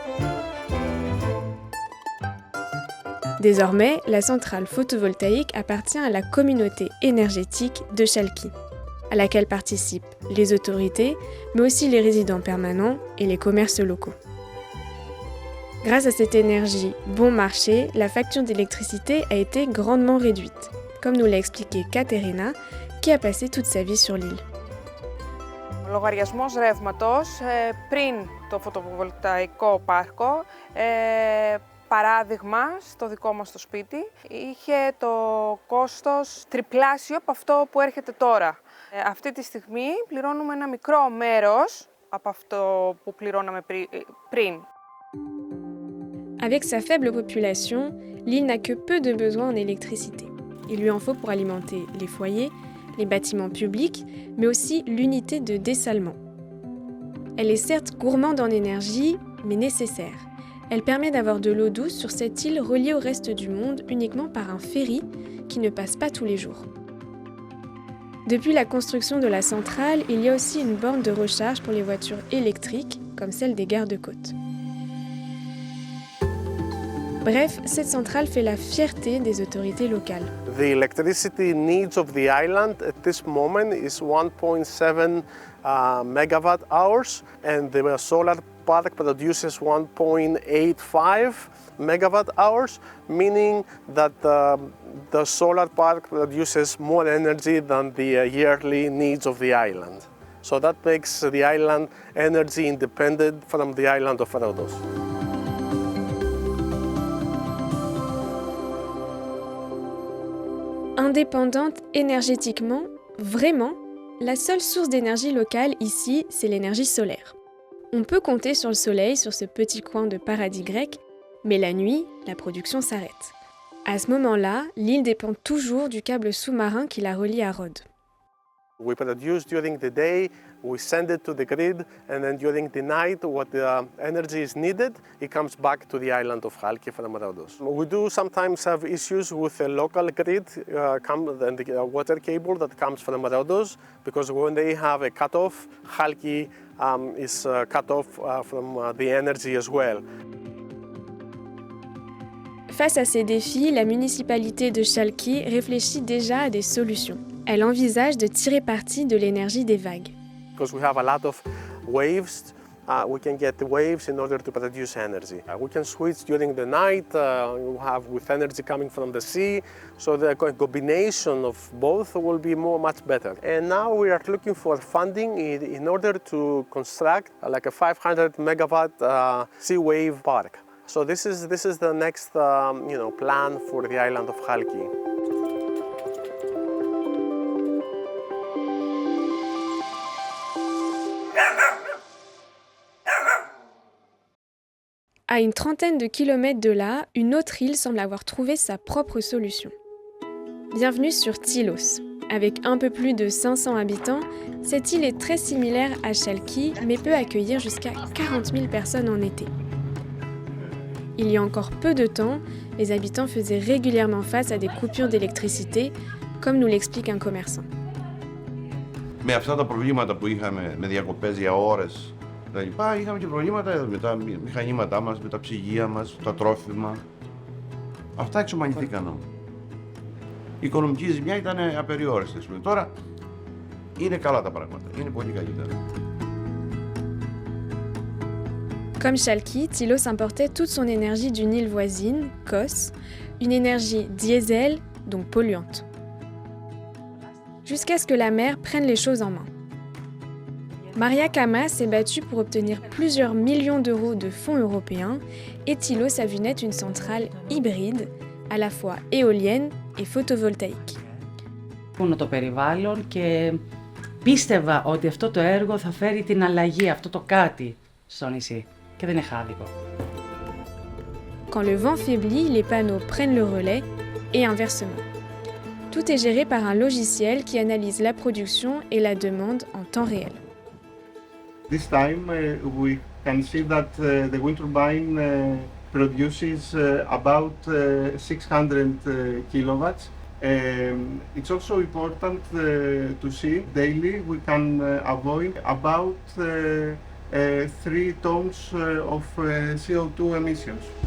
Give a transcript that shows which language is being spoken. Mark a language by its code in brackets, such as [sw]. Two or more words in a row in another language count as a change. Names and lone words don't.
[fr] Désormais, la centrale photovoltaïque appartient à la communauté énergétique de Chalki, à laquelle participent les autorités, mais aussi les résidents permanents et les commerces locaux. Grâce à cette énergie bon marché, la facture d'électricité a été grandement réduite, comme nous l'a expliqué Katerina, qui a passé toute sa vie sur l'île. [el] Ο λογαριασμός ρεύματος πριν το φωτοβολταϊκό πάρκο, παράδειγμα στο δικό μας το σπίτι, είχε το κόστος τριπλάσιο από αυτό που έρχεται τώρα. Αυτή τη στιγμή πληρώνουμε ένα μικρό μέρος από αυτό που πληρώναμε πριν. [fr] Avec sa faible population, l'île n'a que peu de besoins en électricité. Il lui en faut pour alimenter les foyers, les bâtiments publics, mais aussi l'unité de dessalement. Elle est certes gourmande en énergie, mais nécessaire. Elle permet d'avoir de l'eau douce sur cette île reliée au reste du monde uniquement par un ferry qui ne passe pas tous les jours. Depuis la construction de la centrale, il y a aussi une borne de recharge pour les voitures électriques, comme celle des gardes-côtes. Bref, cette centrale fait la fierté des autorités locales. [en] The electricity needs of the island at this moment is 1.7 megawatt hours, and the solar park produces 1.85 megawatt hours, meaning that the solar park produces more energy than the yearly needs of the island. So that makes the island energy independent from the island of Rhodos. [fr] Indépendante énergétiquement, vraiment, la seule source d'énergie locale ici, c'est l'énergie solaire. On peut compter sur le soleil sur ce petit coin de paradis grec, mais la nuit, la production s'arrête. À ce moment-là, l'île dépend toujours du câble sous-marin qui la relie à Rhodes. [en] We produce during the day, we send it to the grid, and then during the night, what the energy is needed, it comes back to the island of Chalki from Rhodos. We do sometimes have issues with the local grid and the water cable that comes from Rhodos, because when they have a cutoff, Chalki is cut off from the energy as well. [fr] Face à ces défis, la municipalité de Chalki réfléchit déjà à des solutions. Elle envisage de tirer parti de l'énergie des vagues. [en] Because we have a lot of waves, we can get the waves in order to produce energy. We can switch during the night, we have with energy coming from the sea, so the combination of both will be much better. And now we are looking for funding in order to construct like a 500 megawatt sea wave park. So this is the next plan for the island of Chalki. [fr] À une trentaine de kilomètres de là, une autre île semble avoir trouvé sa propre solution. Bienvenue sur Tilos. Avec un peu plus de 500 habitants, cette île est très similaire à Chalkis, mais peut accueillir jusqu'à 40 000 personnes en été. Il y a encore peu de temps, les habitants faisaient régulièrement face à des coupures d'électricité, comme nous l'explique un commerçant. [el] Με αυτά τα προβλήματα που είχαμε με διακοπές για ώρες, είχαμε και προβλήματα με τα μηχανήματά μας, με τα ψυγεία μας, τα τρόφιμα. Αυτά εξομαλυνθήκαν όμως. Η οικονομική ζημιά ήταν απεριόριστη. Τώρα είναι καλά τα πράγματα, είναι πολύ καλύτερα. [fr] Comme Chalkis, Tilos importait toute son énergie d'une île voisine, Kos, une énergie diesel, donc polluante. Jusqu'à ce que la mer prenne les choses en main. Maria Kama s'est battue pour obtenir plusieurs millions d'euros de fonds européens et Tilos a vu naître une centrale hybride, à la fois éolienne et photovoltaïque. [el] Το περιβάλλον και πίστευα ότι αυτό το έργο θα φέρει την αλλαγή, αυτό το κάτι στο νησί. Και δεν είναι χάδικο. [fr] Quand le vent faiblit, les panneaux prennent le relais et inversement. Tout est géré par un logiciel qui analyse la production et la demande en temps réel. [en] This time we can see that the wind turbine produces about 600 kilowatts. It's also important to see daily we can avoid about 3 tons of CO2 emissions.